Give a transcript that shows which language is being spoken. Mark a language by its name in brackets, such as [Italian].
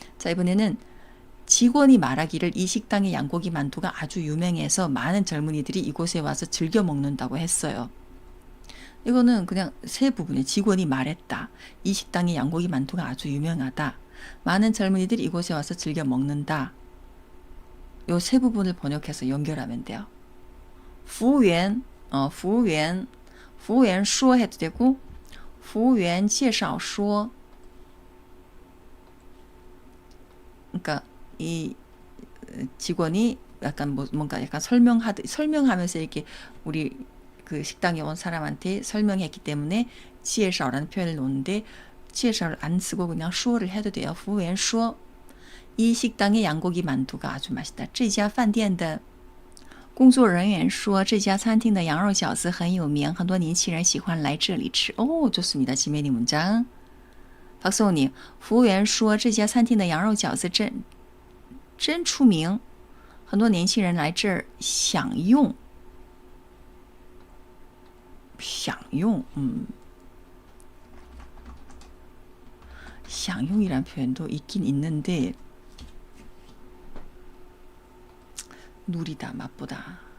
[Korean] 자, 이번에는 직원이 말하기를 이 식당의 양고기 만두가 아주 유명해서 많은 젊은이들이 이곳에 와서 즐겨 먹는다고 했어요. 이거는 그냥 세 부분에 직원이 말했다. 이 식당의 양고기 만두가 아주 유명하다. 많은 젊은이들이 이곳에 와서 즐겨 먹는다. 요 세 부분을 번역해서 연결하면 돼요. 服务员, 服务员说 해도 되고 服务员介绍说. 그러니까 이 직원이 약간 뭔가 약간 설명하면서 이렇게 우리 그 식당에 온 사람한테 설명했기 때문에 介绍라는 표현을 놓는데 介绍를 안 쓰고 그냥 说를 해도 돼요. 服务员说 이 식당의 양고기 만두가 아주 맛있다. [Chinese] 这家饭店的工作人员说这家餐厅的羊肉饺子很有名，很多年轻人喜欢来这里吃. [Korean] 오, 좋습니다. 지메니 문장. [Chinese] 박성우님, 服务员说这家餐厅的羊肉饺子真出名，很多年轻人来这儿享用。 [Korean] 享用,享用이란 표현도 있긴 있는데 누리다, 맛보다.